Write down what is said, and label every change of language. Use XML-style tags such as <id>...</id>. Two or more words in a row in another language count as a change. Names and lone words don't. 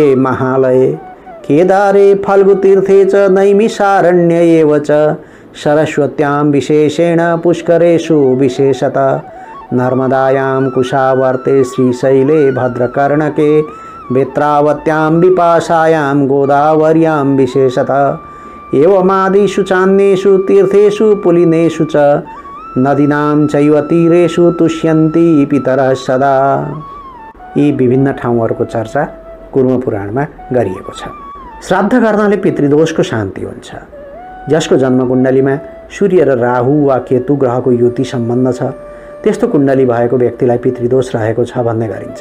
<sa>महालये केदारे फल्गुतीर्थे च नैमिषारण्ये एव च सरस्वत्यां विशेषेण पुष्करेषु विशेषतः नर्मदायां कुशावर्ते श्रीशैले भद्रकर्णके बेत्रावत्यां विपाशायां गोदावर्यां विशेषतः एवमादिषु चान्येषु तीर्थेषु पुलिनेषु च नदीनां चैव तीरेषु तुष्यन्ति पितरः सदा।</sa> <ne>यी विभिन्न ठाउँहरूको चर्चा कुर्म पुराणमा गरिएको छ। श्राद्ध गर्नाले पितृदोषको शान्ति हुन्छ। जसको जन्मकुण्डलीमा सूर्य र राहु वा केतु ग्रहको युति सम्बन्ध छ त्यस्तो कुण्डली भएको व्यक्तिलाई पितृदोष रहेको छ भन्ने गरिन्छ।</ne>